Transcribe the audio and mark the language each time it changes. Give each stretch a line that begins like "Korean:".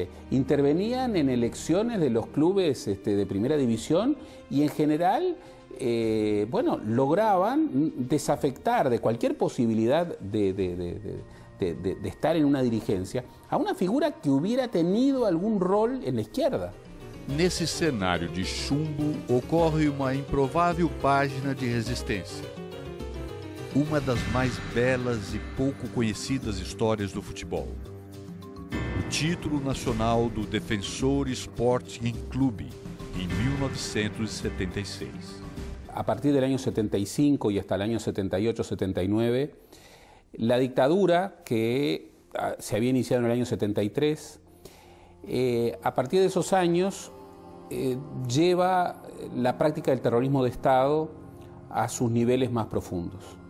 Spanish: Intervenían en elecciones de los clubes de primera división y en general, lograban desafectar de cualquier posibilidad de estar en una dirigencia a una figura que hubiera tenido algún rol en la izquierda.
Portuguese: Nesse cenário de chumbo, ocorre uma improvável página de resistência. Uma das mais belas e pouco conhecidas histórias do futebol. O título nacional do Defensor Sporting Clube, em 1976.
Spanish: A partir del año 75 y hasta el año 78-79, la dictadura que se había iniciado en el año 73, a partir de esos años lleva la práctica del terrorismo de Estado a sus niveles más profundos.